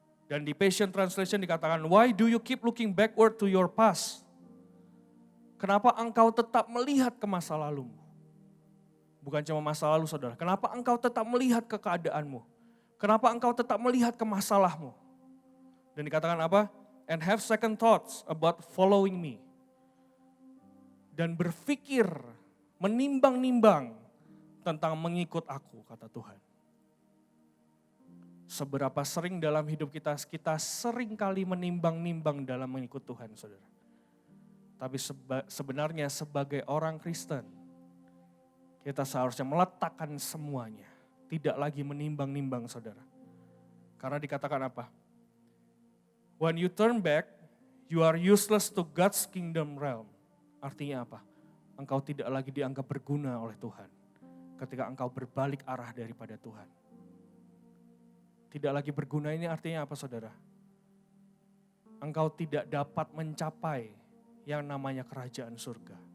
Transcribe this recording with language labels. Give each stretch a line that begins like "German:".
Indonesian: Dan di Passion Translation dikatakan,
English: why do you keep looking backward to your past?
Indonesian: Kenapa engkau tetap melihat ke masa lalumu? Bukan cuma masa lalu saudara, kenapa engkau tetap melihat ke keadaanmu? Kenapa engkau tetap melihat ke masalahmu? Dan dikatakan apa?
English: And have second thoughts about following me.
Indonesian: Dan berpikir, menimbang-nimbang tentang mengikut aku, kata Tuhan. Seberapa sering dalam hidup kita sering kali menimbang-nimbang dalam mengikut Tuhan, saudara. Tapi sebenarnya sebagai orang Kristen, kita seharusnya meletakkan semuanya. Tidak lagi menimbang-nimbang, saudara. Karena dikatakan apa?
English: When you turn back, you are useless to God's kingdom realm.
Indonesian: Artinya apa? Engkau tidak lagi dianggap berguna oleh Tuhan. Ketika engkau berbalik arah daripada Tuhan. Tidak lagi berguna ini artinya apa saudara? Engkau tidak dapat mencapai yang namanya kerajaan surga.